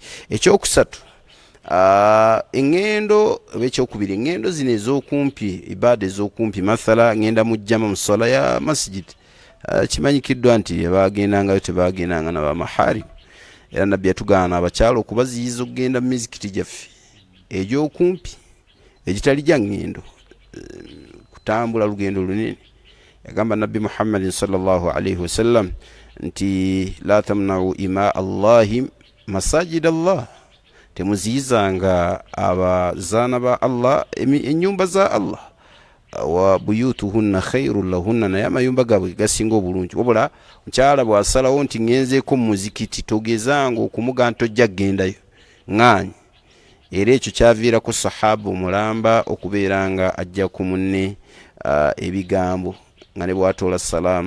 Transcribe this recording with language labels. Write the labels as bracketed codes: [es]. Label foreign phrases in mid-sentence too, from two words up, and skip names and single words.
[lg] Ekyokusatu engendo ekyokubiri engendo zino ez'okumpi ibaada ez'okumpi mathala ngenda mu jjama mu sola ya masjid kimanyikiddwa nti baagendangayo tebaagendanga n'abamaharimu era nabbi yatugaana abakyala okubaziyiza okugenda mu mizikiti gyaffe egy'okumpi egitali gya ngendo kutambula lugendo lunene. Yagamba nabbi Muhammadin [ar] صلى الله عليه وسلم [lg] nti [ar] لا تمنعوا إماء الله مساجد الله, [lg] temuziyizanga abazaana ba Allah ennyumba za Allah, [ar] وبيوتهن خير لهن, [lg] naye amayumba gaabwe gasinga obulungi. Wabula mukyala bw'asalawo nti ngenzeeko mu muzikiti togezanga okumuga ntojja gendayo ŋŋaanyi. Era ekyo kyaviirako sahaba omulamba okubeera nga ajja ku munne ebigambo nga ne bw'atoola salaamu.